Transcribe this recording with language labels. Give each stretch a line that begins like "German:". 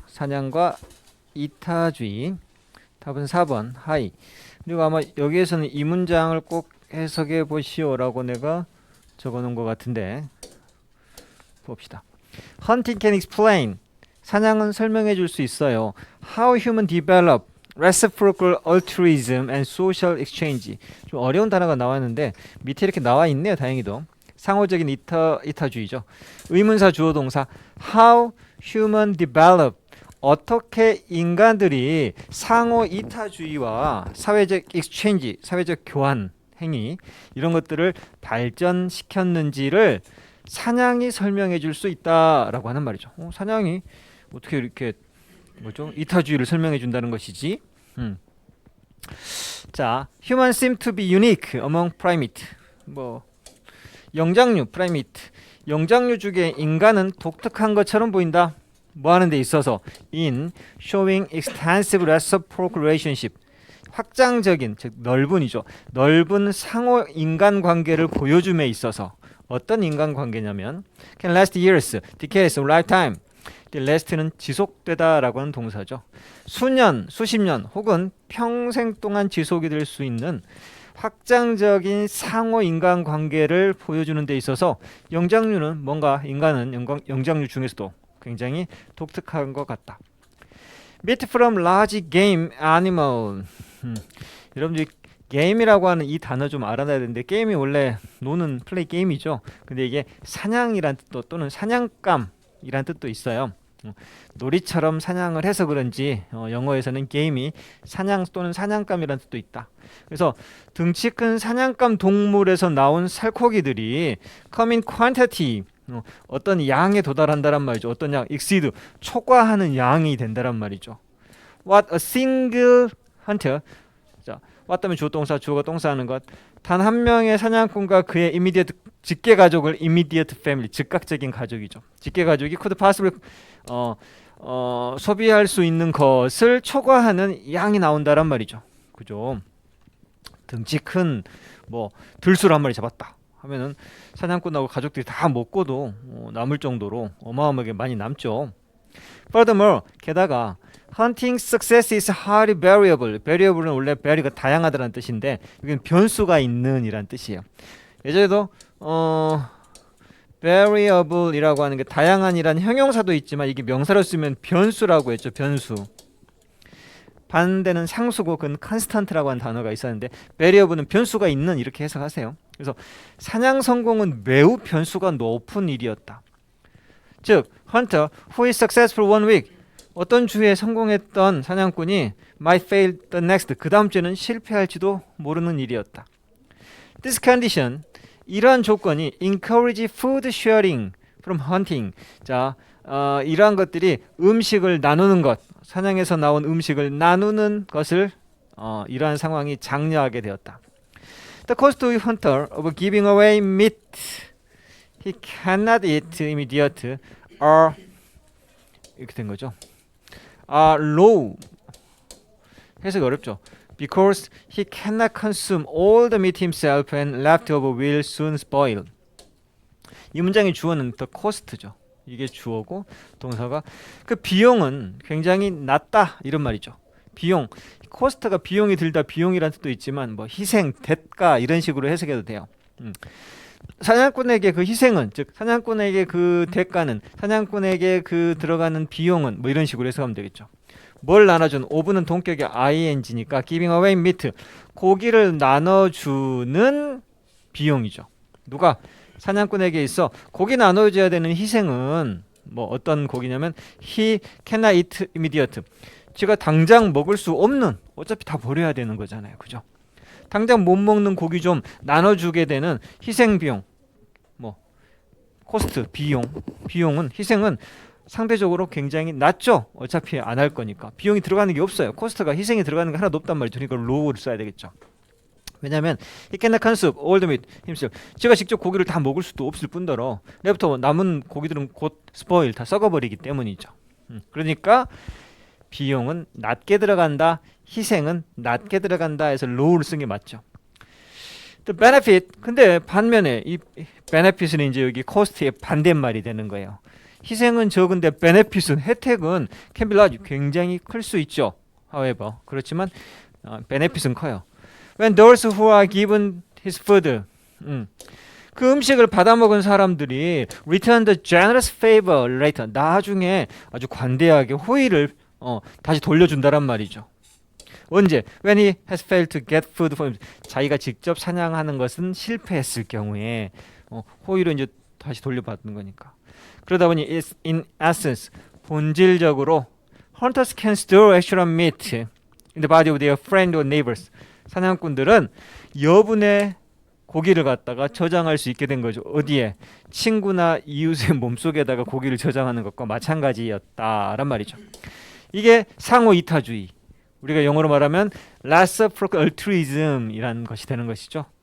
Korean: 사냥과 이타주의. 답은 4번 하이. 그리고 아마 여기에서는 이 문장을 꼭 해석해 보시오라고 내가 적어놓은 것 같은데 봅시다.
English: Hunting can explain.
Korean: 사냥은 설명해 줄 수 있어요.
English: How human develop reciprocal altruism and social exchange.
Korean: 좀 어려운 단어가 나왔는데 밑에 이렇게 나와 있네요. 다행히도. 상호적인 이타주의죠. 의문사 주어 동사
English: how human develop.
Korean: 어떻게 인간들이 상호 이타주의와 사회적 exchange, 사회적 교환 행위 이런 것들을 발전시켰는지를 사냥이 설명해 줄 수 있다라고 하는 말이죠. 사냥이 어떻게 이렇게 뭐죠? 이타주의를 설명해 준다는 것이지.
English: 자, humans seem to be unique among primate.
Korean: 뭐 영장류 primate. 영장류 중에 인간은 독특한 것처럼 보인다. 뭐 하는 데 있어서
English: in showing extensive reciprocal relationship.
Korean: 확장적인 즉 넓은이죠. 넓은 상호 인간 관계를 보여줌에 있어서 어떤 인간 관계냐면
English: can last years, decades, or lifetime.
Korean: last는 지속되다라고 하는 동사죠. 수년, 수십 년 혹은 평생 동안 지속이 될 수 있는 확장적인 상호 인간 관계를 보여주는 데 있어서 영장류는 뭔가 인간은 영장류 중에서도 굉장히 독특한 것 같다.
English: Meat from large game animal.
Korean: 여러분들이 게임이라고 하는 이 단어 좀 알아놔야 되는데 게임이 원래 노는 플레이 게임이죠. 근데 이게 사냥이란 뜻도 또는 사냥감이란 뜻도 있어요. 놀이처럼 사냥을 해서 그런지 영어에서는 게임이 사냥 또는 사냥감이란 뜻도 있다. 그래서 등치 큰 사냥감 동물에서 나온 살코기들이
English: come in quantity
Korean: 어떤 양에 도달한다란 말이죠. 어떤 양, exceed, 초과하는 양이 된다란 말이죠.
English: What a single hunter.
Korean: 자, what 하면 주어 동사, 주어가 동사하는 것. 단 한 명의 사냥꾼과 그의 immediate 직계 가족을 immediate family, 즉각적인 가족이죠. 직계 가족이
English: could possibly
Korean: 소비할 수 있는 것을 초과하는 양이 나온다란 말이죠. 그죠? 등치 큰 뭐 들수를 한 마리 잡았다 하면은 사냥꾼하고 가족들이 다 먹고도 남을 정도로 어마어마하게 많이 남죠.
English: Furthermore,
Korean: 게다가
English: hunting success is highly variable.
Korean: variable은 원래 vary가 다양하다는 뜻인데 여기는 변수가 있는 이란 뜻이에요. 예전에도 variable이라고 하는 게 다양한이란 형용사도 있지만 이게 명사로 쓰면 변수라고 했죠. 변수. 반대는 상수고 그건 constant라고 하는 단어가 있었는데 variable은 변수가 있는 이렇게 해석하세요. 그래서 사냥 성공은 매우 변수가 높은 일이었다.
English: 즉, hunter who is successful one week
Korean: 어떤 주에 성공했던 사냥꾼이
English: might fail the next
Korean: 그 다음 주에는 실패할지도 모르는 일이었다.
English: This condition
Korean: 이러한 조건이
English: encourage food sharing from hunting.
Korean: 자, 이러한 것들이 음식을 나누는 것, 사냥에서 나온 음식을 나누는 것을 이러한 상황이 장려하게 되었다.
English: The cost to hunter of giving away meat he cannot eat immediate are
Korean: 이렇게 된 거죠. are low. 해석이 어렵죠.
English: Because he cannot consume all the meat himself and leftover will soon spoil.
Korean: 이 문장의 주어는 the cost죠. 이게 주어고 동사가 그 비용은 굉장히 낮다 이런 말이죠. 비용, 코스트가 비용이 들다 비용이라는 뜻도 있지만 뭐 희생, 대가 이런 식으로 해석해도 돼요. 사냥꾼에게 그 희생은 즉 사냥꾼에게 그 대가는 사냥꾼에게 그 들어가는 비용은 뭐 이런 식으로 해석하면 되겠죠. 뭘 나눠준 오브는 동격의 ing니까
English: giving away meat
Korean: 고기를 나눠주는 비용이죠. 누가 사냥꾼에게 있어 고기 나눠줘야 되는 희생은 뭐 어떤 고기냐면
English: he cannot eat immediate
Korean: 제가 당장 먹을 수 없는 어차피 다 버려야 되는 거잖아요. 그죠? 당장 못 먹는 고기 좀 나눠주게 되는 희생 비용 뭐 코스트 비용은 희생은 상대적으로 굉장히 낮죠. 어차피 안 할 거니까 비용이 들어가는 게 없어요. 코스트가 희생이 들어가는 게 하나도 없단 말이죠. 그러니까 low를 써야 되겠죠. 왜냐하면
English: he cannot consume all the meat himself.
Korean: 제가 직접 고기를 다 먹을 수도 없을 뿐더러 내부터 남은 고기들은 곧 spoil 다 썩어버리기 때문이죠. 그러니까 비용은 낮게 들어간다, 희생은 낮게 들어간다 해서 low를 쓴 게 맞죠.
English: The benefit.
Korean: 근데 반면에 이 benefit은 이제 여기 cost의 반대말이 되는 거예요. 희생은 적은데 benefit은 혜택은
English: can be large.
Korean: 굉장히 클 수 있죠. However, 그렇지만 benefit은 커요.
English: When those who are given his food,
Korean: 그 음식을 받아먹은 사람들이
English: return the generous favor later,
Korean: 나중에 아주 관대하게 호의를 다시 돌려준다란 말이죠. 언제?
English: When he has failed to get food for him.
Korean: 자기가 직접 사냥하는 것은 실패했을 경우에 호의로 이제 다시 돌려받는 거니까. 그러다 보니
English: it's in essence,
Korean: 본질적으로
English: hunters can store extra meat in the body of their friend or neighbors.
Korean: 사냥꾼들은 여분의 고기를 갖다가 저장할 수 있게 된 거죠. 어디에? 친구나 이웃의 몸속에다가 고기를 저장하는 것과 마찬가지였다란 말이죠. 이게 상호 이타주의. 우리가 영어로 말하면 reciprocal altruism이라는 것이 되는 것이죠.